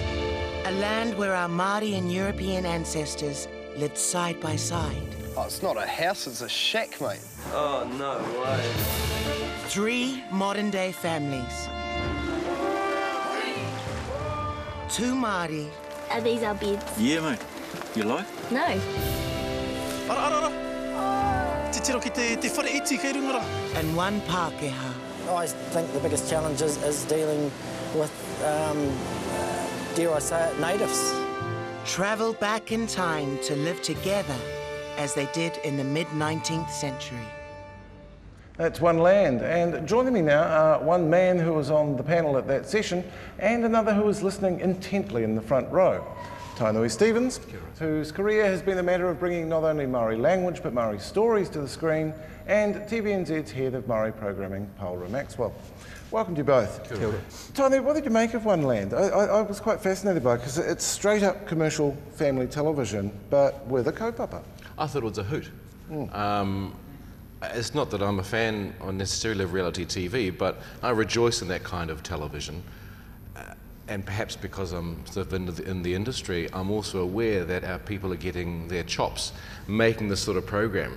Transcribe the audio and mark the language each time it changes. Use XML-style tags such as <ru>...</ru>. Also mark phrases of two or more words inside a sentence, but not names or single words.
<en>A land where our Māori and European ancestors lived side by side. Oh, it's not a house, it's a shack, mate. Oh, no way. 3 modern-day families. 2 Māori. Are these our beds? Yeah, mate. You like? No.</en> <mi>Te tiro ki te whare iti kei rungara.</mi> <en>And 1 Pākehā. I think the biggest challenge is dealing with, dare I say it, natives. Travel back in time to live together as they did in the mid-19th century. That's One Land, and joining me now are one man who was on the panel at that session and another who was listening intently in the front row. Tainui Stevens, whose career has been a matter of bringing not only Maori language but Maori stories to the screen, and TVNZ's head of Maori programming, Paula Maxwell. Welcome to you both.</en> <mi>Kia ora.</mi> <en>Tainui, what did you make of One Land? I was quite fascinated by it because it's straight up commercial family television but with a kaupapa. I thought it was a hoot. It's not that I'm a fan necessarily of reality TV, but I rejoice in that kind of television. And perhaps because I'm sort of in the industry, I'm also aware that our people are getting their chops making this sort of program.</en>